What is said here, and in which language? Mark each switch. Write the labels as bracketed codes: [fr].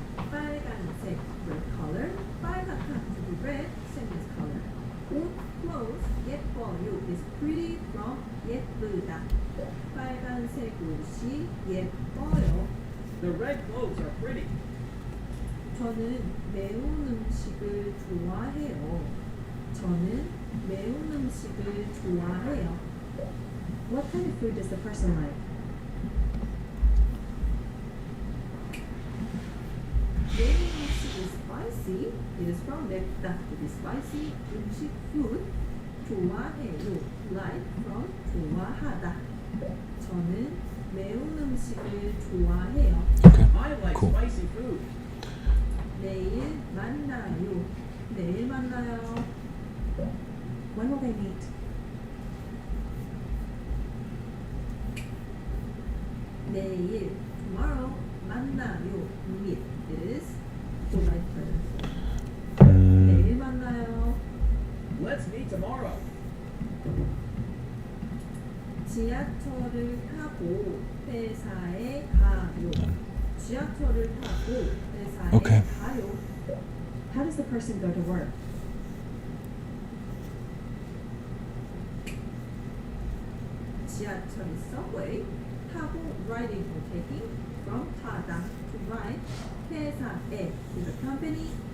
[en] 빨간색 red color. 빨갛다 to be red, same as color. 옷 clothes 예뻐요 is pretty from 예쁘다. [ko] 빨간색 옷이 예뻐요. [en] The red clothes are pretty. [ko] 저는 매운 음식을 좋아해요. 저는 매운 음식을 좋아해요. [en] What kind of food does the person like? [ko] 매운 음식 [en] is spicy. It is from 맵다. It is spicy. [ko] 음식 food 좋아해요. [en] Like from 좋아하다. [ko] 저는 매운 음식을 좋아해요. [en] Okay, I like cool. spicy food. [ko] 내일 만나요. 내일 만나요. [en] When will they meet? [ko] 내일 tomorrow 만나요. [en] meet is polite present. [ko] 내일 만나요. [en] Let's meet tomorrow. [ko] 지하철을 타고 회사에 가요. 지하철을 타고 회사에 [en] Okay. [ko] 가요. [en] How does the person go to work? 지하철 is subway. 타고 riding or taking. From 타다 to ride. 회사에 is a company.